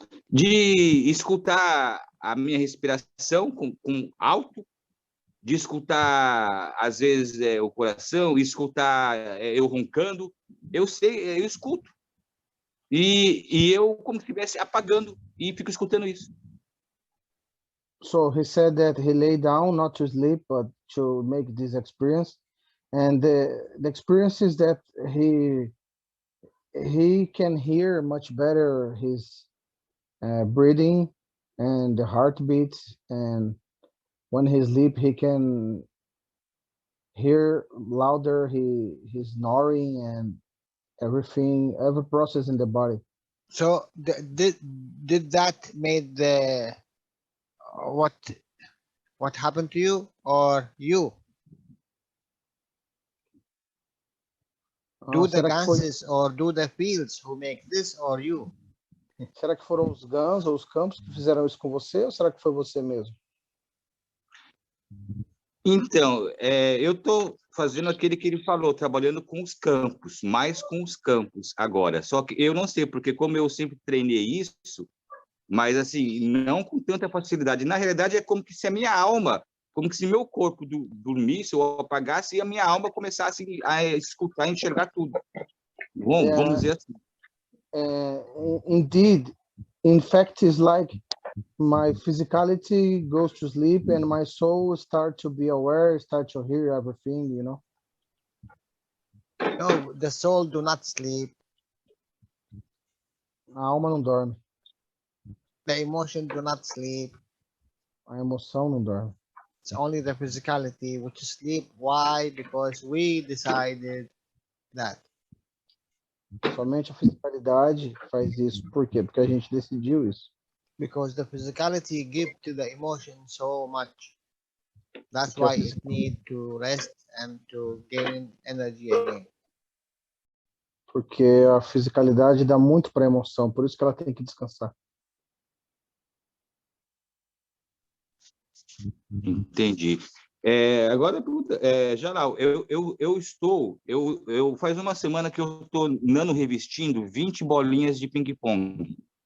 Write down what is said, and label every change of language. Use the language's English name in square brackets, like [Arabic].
[Portuguese] De escutar a minha respiração com alto, de escutar, às vezes, o coração, escutar eu roncando. Eu escuto. E eu, como se estivesse apagando, e fico escutando isso. [English] So he said that he lay down not to sleep, but to make this experience. And the experience is that he can hear much better his breathing and the heartbeats, and when he sleep he can hear louder his snoring and everything, every process in the body. So did that made the what happened to you? or you? Do the [Portuguese] será que foi, [English] ganses or do the fields who make this or you? [Portuguese] será que foram os Guns ou os Campos que fizeram isso com você, ou será que foi você mesmo? Então, eu estou fazendo aquele que ele falou, trabalhando com os campos, mais com os campos agora. Só que eu não sei, porque como eu sempre treinei isso, mas assim, não com tanta facilidade. Na realidade, é como que se a minha alma, como que se meu corpo dormisse ou apagasse e a minha alma começasse a escutar, a enxergar tudo. Bom, vamos dizer assim. [English] Indeed, in fact, it's like my physicality goes to sleep and my soul start to be aware, start to hear everything, you know? No, the soul do not sleep. [Portuguese] A alma não dorme, [English] The emotion do not sleep. [Portuguese] a emoção não dorme. [English] It's only the physicality which sleep. Why? Because we decided that. [Portuguese] Somente a fisicalidade faz isso. Por quê? Porque a gente decidiu isso. [English] Because the physicality give to the emotion so much. That's [Portuguese] Porque a [English] why it need to rest and to gain energy again. [Portuguese] Porque a fisicalidade dá muito para a emoção, por isso que ela tem que descansar. Entendi. Agora a pergunta, Jalal, eu faz uma semana que eu estou nano revestindo 20 bolinhas de ping-pong.